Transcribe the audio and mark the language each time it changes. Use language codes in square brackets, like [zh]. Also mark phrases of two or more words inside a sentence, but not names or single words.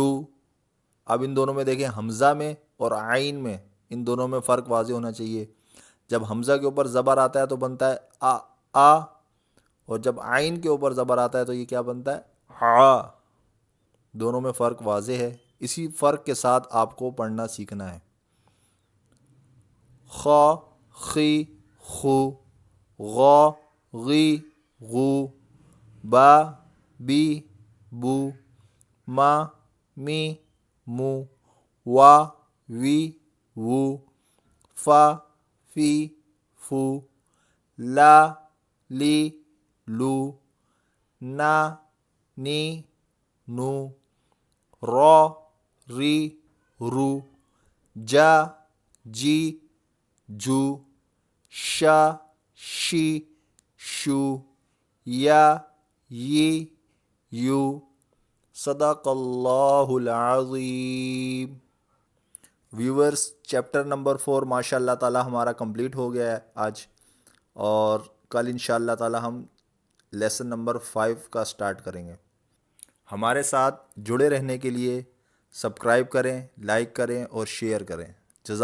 [ur] اب ان دونوں میں دیکھیں حمزہ میں اور عین میں، ان دونوں میں فرق واضح ہونا چاہیے۔ جب حمزہ کے اوپر زبر آتا ہے تو بنتا ہے آ، اور جب عین کے اوپر زبر آتا ہے تو یہ کیا بنتا ہے آ۔ دونوں میں فرق واضح ہے، اسی فرق کے ساتھ آپ کو پڑھنا سیکھنا ہے۔ [ar] خا، خی، خو، غا، غی، غو، با، بی، بو، ما، می، مو، وا، وی، وو، فا، فی، فو، لا، لی، لو، نا، نی، نو، را، ری، رو، جا، جی، جو، شا، شی، شو، یا، یی، یو۔ صدق اللہ العظیم۔ [ur] ویورز، [en] chapter number [ur] 4 [ar] ماشاء اللہ تعالی [ur] ہمارا کمپلیٹ ہو گیا ہے آج، اور کل [ar] انشاء اللہ تعالی [ur] ہم [en] lesson number [ur] 5 کا سٹارٹ کریں گے۔ ہمارے ساتھ جڑے رہنے کے لیے سبسکرائب کریں، لائک کریں اور شیئر کریں۔